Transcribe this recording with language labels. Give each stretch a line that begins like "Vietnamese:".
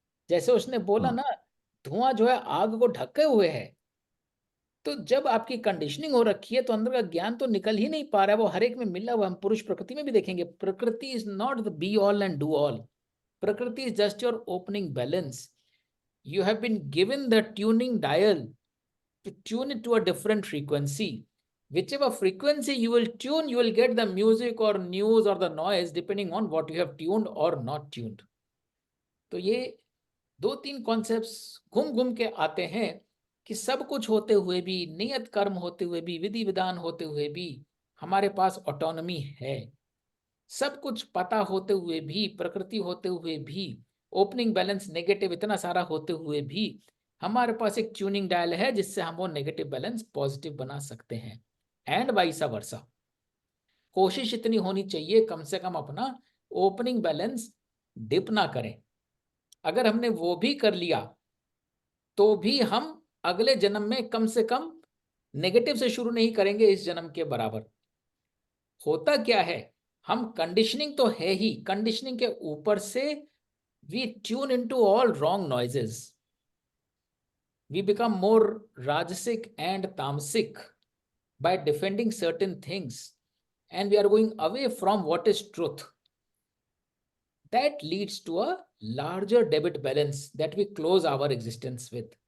Hindi: जैसे उसने बोला ना, धुआं जो है आग को ढके हुए है, तो जब आपकी कंडीशनिंग हो रखी है तो अंदर का ज्ञान तो निकल ही नहीं पा रहा है, वो हर एक में मिला हुआ। हम पुरुष प्रकृति में भी देखेंगे, प्रकृति
English: is not the be all and do all,
Hindi: प्रकृति
English: Is just your opening balance. You have been given the tuning dial to tune it to a different frequency. Whichever frequency you will tune, you will get the music or news or the noise depending on what you have tuned or not tuned.
Hindi: तो ये 2-3 concepts घूम घूम के आते हैं कि सब कुछ होते हुए भी, नियत कर्म होते हुए भी, विधि विधान होते हुए भी हमारे पास ऑटोनॉमी है। सब कुछ पता होते हुए भी, प्रकृति होते हुए भी, ओपनिंग बैलेंस नेगेटिव इतना सारा होते हुए भी, हमारे पास एक ट्यूनिंग डायल है जिससे हम वो नेगेटिव बैलेंस पॉजिटिव बना सकते हैं।
English: and vice versa,
Hindi: कोशिश इतनी होनी चाहिए कम से कम अपना ओपनिंग बैलेंस डिप ना करें। अगर हमने वो भी कर लिया तो भी हम अगले जन्म में कम से कम नेगेटिव से शुरू नहीं करेंगे इस जन्म के बराबर। होता क्या है, हम कंडीशनिंग तो है ही, कंडीशनिंग के ऊपर से
English: we tune into all wrong noises. We become more rajasic and tamasic by defending certain things, and we are going away from what is truth. That leads to a larger debit balance that we close our existence with.